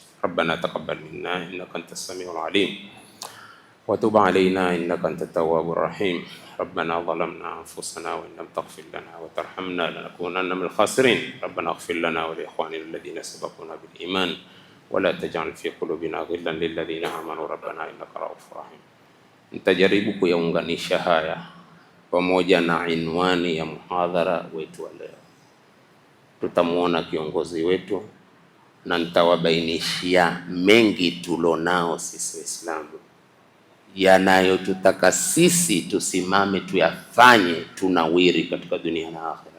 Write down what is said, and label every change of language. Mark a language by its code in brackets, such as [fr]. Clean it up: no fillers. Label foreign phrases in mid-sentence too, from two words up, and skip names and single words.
[ar] ربنا تقبل منا إنك أنت السميع العليم وتب علينا إنك أنت التواب الرحيم. ربنا ظلمنا أنفسنا وإن لم تغفر لنا وترحمنا لنكونن من الخاسرين. ربنا اغفر لنا ولإخواننا الذين سبقونا بالإيمان ولا تجعل في قلوبنا غلا للذين آمنوا ربنا إنك رؤوف رحيم. [sw] Nitajaribu kuyaunganisha haya pamoja na inwani ya muhadhara wetu wa leo. Tutamuona kiongozi wetu na nitawabainishia mengi tulonao sisi Waislamu yanayotutaka sisi tusimame tuyafanye, tunawiri katika dunia na akhera.